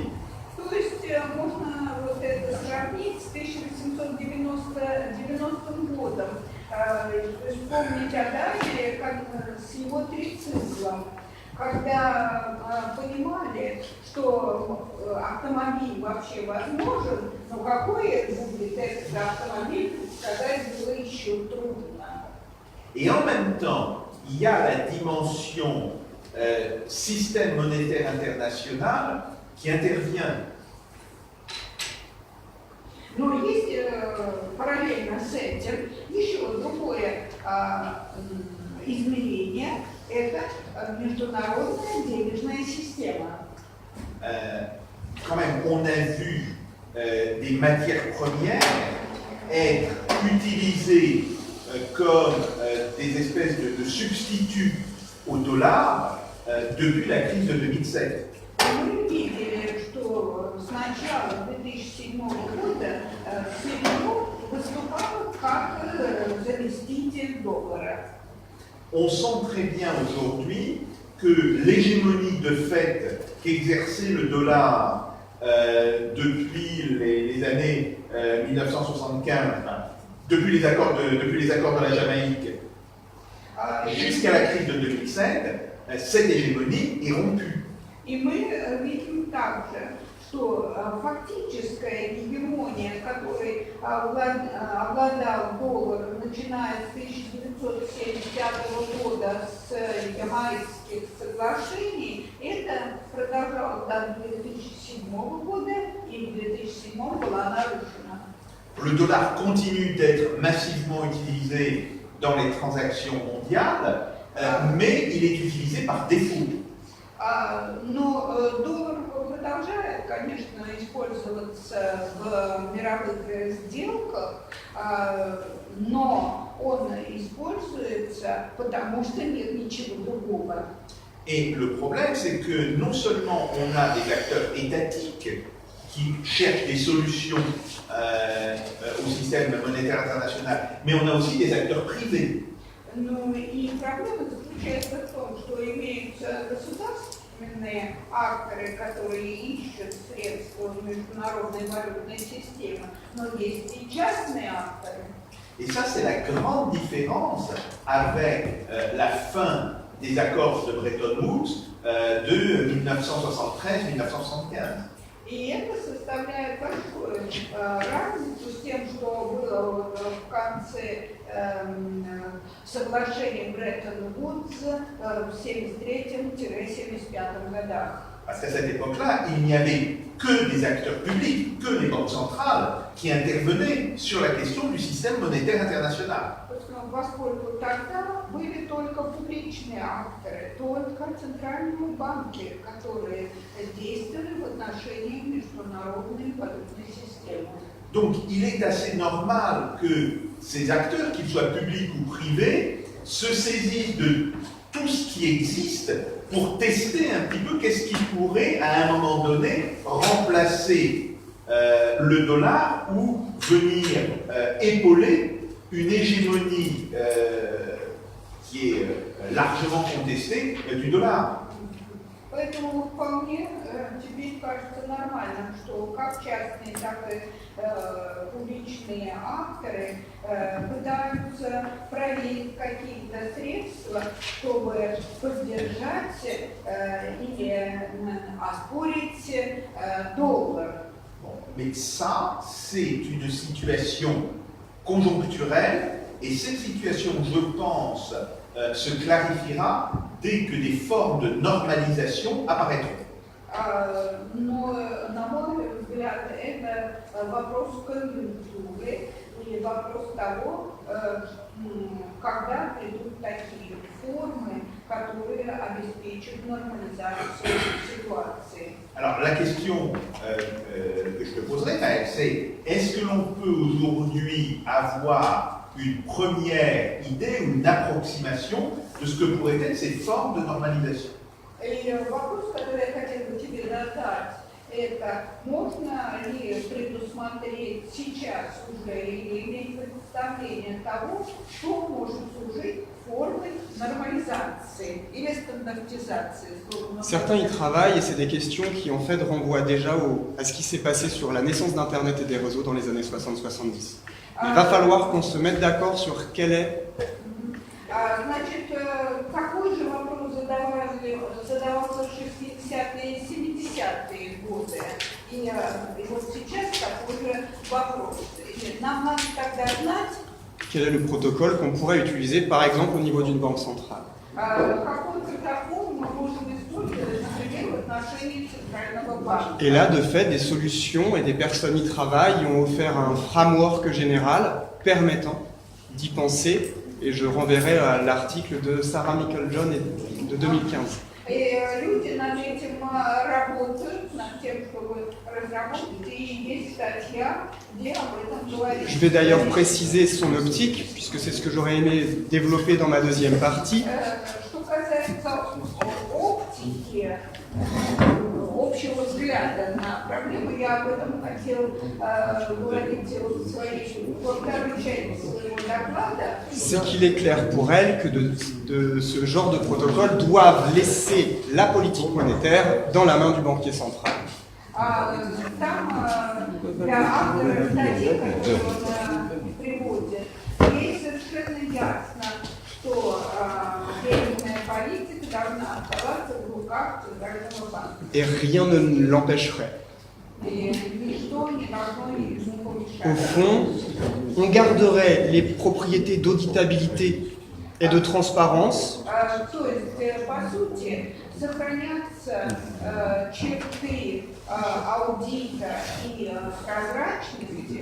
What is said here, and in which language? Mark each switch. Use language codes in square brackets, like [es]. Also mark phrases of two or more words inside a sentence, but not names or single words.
[ru] То есть можно вот это сравнить с 1890 годом. Вспомнить о Даймлере с его трициклом, когда понимали, что автомобиль вообще возможен, но какой это будет этот автомобиль, предсказать было еще трудно. [fr] Et en même temps, il y a la dimension système monétaire international qui intervient. [ru] Но есть параллельно с этим еще другое измерение, это международная денежная система. [fr] Quand même, on a vu des matières premières être utilisées comme des espèces de substituts au dollar depuis la crise de 2007. [ru] Мы видели, что с начала 2007 года серебро выступало как заместитель доллара. [fr] On sent très bien aujourd'hui que l'hégémonie de fait qu'exerçait le dollar depuis les années 1975, depuis les accords de la Jamaïque jusqu'à la crise de 2007, cette hégémonie est rompue. [ru] И мы видим также, что фактическая гегемония, которой обладал доллар, начиная с 1975 года с Ямайских соглашений, это продолжалось до 2007 года, и в 2007 была нарушена. [fr] Le dollar continue d'être massivement utilisé dans les transactions mondiales, mais il est utilisé par défaut. [ru] Но доллар продолжает, конечно, использоваться в мировых сделках, но он используется, потому что нет ничего другого. [fr] Et le problème, c'est que non seulement on a des acteurs étatiques qui cherchent des solutions au système monétaire international, mais on a aussi des acteurs privés. [ru] Ну и проблема заключается в том, что имеются государственные акторы, которые ищут средства международной валютной системы, но есть и частные авторы. [fr] Et ça, c'est la grande différence avec la fin des accords de Bretton Woods de 1973-1975. [ru] И это составляет большую разницу с тем, что было в конце соглашения Бреттон-Вудс в 1973-1975 годах. [fr] Parce qu'à cette époque-là, il n'y avait que des acteurs publics, que les banques centrales, qui intervenaient sur la question du système monétaire international. [ru] Поскольку тогда были только публичные акторы, только центральные банки, которые действовали в отношении международной валютной системы. [fr] Donc il est assez normal que ces acteurs, qu'ils soient publics ou privés, se saisissent de tout ce qui existe pour tester un petit peu qu'est-ce qui pourrait, à un moment donné, remplacer le dollar ou venir épauler une hégémonie qui est largement contestée du dollar. [ru] Поэтому вполне теперь кажется нормальным, что как частные, так и публичные акторы пытаются проверить какие-то средства, чтобы поддержать или оспорить доллар. [fr] Mais ça, c'est une situation conjoncturelle, et cette situation, je pense, se clarifiera dès que des formes de normalisation apparaîtront. [ru] Но, на мой взгляд, это вопрос конъюнктуры или вопрос того, когда придут такие формы, которые обеспечат нормализацию ситуации. [fr] Alors la question que je te poserai, c'est est-ce que l'on peut aujourd'hui avoir une première idée ou une approximation de ce que pourraient être ces formes de normalisation? [ru] И вопрос, который я хотела бы тебе задать, это можно ли предусмотреть сейчас уже или иметь представление того, что может служить формой нормализации или стандартизации? [fr] Certains y travaillent et c'est des questions qui en fait renvoient déjà à ce qui s'est passé sur la naissance d'Internet et des réseaux dans les années 60-70. Il va falloir qu'on se mette d'accord sur quel est... [ru] Значит, такой же вопрос задавался в 60-е и 70-е годы. И вот сейчас такой же вопрос. Нам надо тогда знать, [fr] quel est le protocole qu'on pourrait utiliser par exemple au niveau d'une banque centrale. [ru] какой протокол мы можем использовать, например, в отношении Центрального банка. [fr] Et là, de fait, des solutions et des personnes y travaillent ont offert un framework général permettant d'y penser. Et je renverrai à l'article de Sarah Meikle-John de 2015. [ru] И люди над этим работают, над тем, чтобы разработать, и есть статья, где об этом говорится. [fr] Je vais d'ailleurs préciser son optique, puisque c'est ce que j'aurais aimé développer dans ma deuxième partie. [ru] Что касается оптики, общего взгляда на проблему, я об этом хотел говорить в своей второй части своего доклада. [fr] C'est qu'il est clair pour elle que de ce genre de protocole doivent laisser la politique monétaire dans la main du banquier central. [ru] Там для автора статьи, которую он приводит, ей совершенно ясно, что денежная политика должна оставаться в руках Центрального банка. [fr] Et rien ne l'empêcherait. [ru] И ничто не должно ему помешать. [fr] Au fond, on garderait les propriétés d'auditabilité et de transparence. [ru] То есть, по сути, сохранятся черты аудита и прозрачности.